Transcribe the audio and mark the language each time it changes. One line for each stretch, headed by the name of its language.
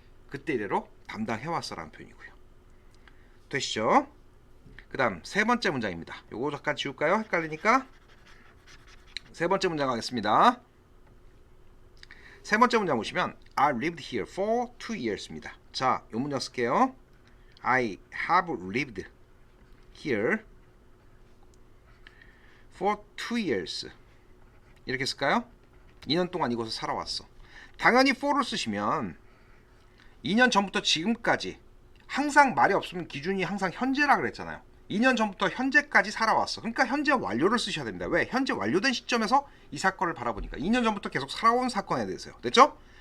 Korean: 그때 이래로 담당해왔어라는 표현이고요. 되시죠? 그 다음 세 번째 문장입니다. 요거 잠깐 지울까요? 헷갈리니까. 세 번째 문장 가겠습니다. 세 번째 문장 보시면
English: I lived here for 2 years
Korean: 입니다. 자, 요 문장 쓸게요.
English: I have lived here for 2 years.
Korean: 이렇게 쓸까요? 2년 동안 이곳에 살아왔어. 당연히 for를 쓰시면 2년 전부터 지금까지 항상 말이 없으면 기준이 항상 현재라 그랬잖아요. 2년 전부터 현재까지 살아왔어. 그러니까 현재 완료를 쓰셔야 됩니다. 왜? 현재 완료된 시점에서 이 사건을 바라보니까 2년 전부터 계속 살아온 사건에 대해서요. 됐죠?